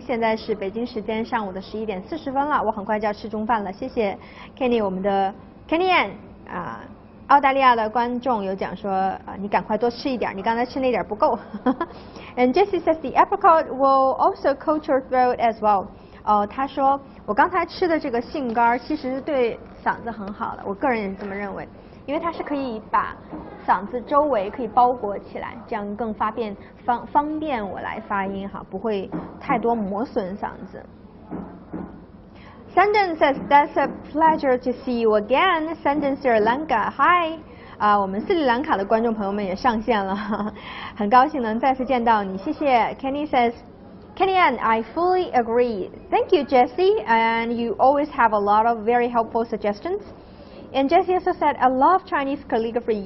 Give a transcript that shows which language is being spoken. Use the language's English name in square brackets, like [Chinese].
[Chinese] 现在是北京时间上午的11点40分了。我很快就要吃中饭了。谢谢 Kenny， 我们的 Kenny Ann 澳大利亚的观众有讲说，你赶快多吃一点，你刚才吃那点不够。 [English] And Jessie says the apricot will also coat your throat as well. [Chinese] 他说我刚才吃的这个杏干其实对嗓子很好的，我个人也是这么认为，因为它是可以把嗓子周围可以包裹起来，这样更方便我来发音哈，不会太多磨损嗓子。 [English] Sanjan says, that's a pleasure to see you again. Sanjan Sri Lanka, hi. [Chinese] 我们斯里兰卡的观众朋友们也上线了，很高兴能再次见到你，谢谢。 [English] Kenny says, Kenny Ann, I fully agree. Thank you, Jessie, and you always have a lot of very helpful suggestions. And Jessie also said, I love Chinese calligraphy.